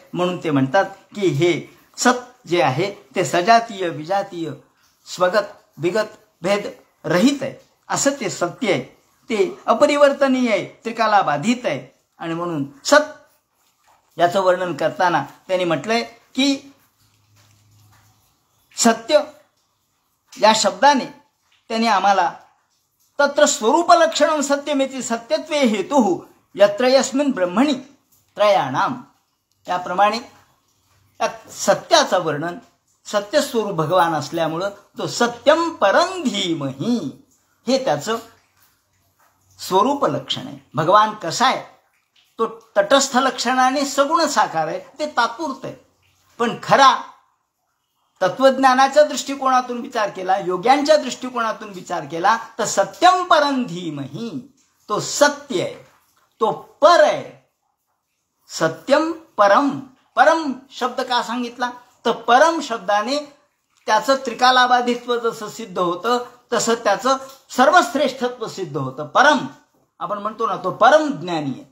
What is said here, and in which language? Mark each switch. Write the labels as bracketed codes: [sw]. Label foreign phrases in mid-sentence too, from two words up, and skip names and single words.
[mr] म्हणून ते म्हणतात की हे सत जे आहे ते सजातीय विजातीय स्वगत विगत भेद रहित आहे. असं ते सत्य आहे. ते अपरिवर्तनीय आहे, त्रिकाला बाधित आहे. आणि म्हणून सत याचं वर्णन करताना त्यांनी म्हटलंय की सत्य या शब्दाने त्यांनी आम्हाला [sa] तत्र स्वरूप लक्षणं सत्यमेति सत्यत्वे हेतुः यत्र यस्मिन् ब्रह्मणि त्रयाणाम, [mr] त्याप्रमाणे सत्याचं वर्णन सत्यस्वरूप भगवान असल्यामुळं तो [sa] सत्यम परं धीमहि [mr] हे त्याचं स्वरूप लक्षण आहे. भगवान कसा आहे, तो तटस्थ लक्षणाने सगुण साकार आहे, ते तात्पुरतं आहे. पण खरा तत्वज्ञानाच्या दृष्टिकोनातून विचार केला, योग्यांच्या दृष्टिकोनातून विचार केला तर [sa] सत्यम परं धीमहि, [mr] तो सत्य आहे, तो पर आहे. [sa] सत्यम परम, [mr] परम शब्द का सांगितला तर परम शब्दाने त्याचं त्रिकालाबाधित्व जसं सिद्ध होतं तसं त्याचं सर्वश्रेष्ठत्व सिद्ध होतं. परम आपण म्हणतो ना, तो परम ज्ञानी आहे.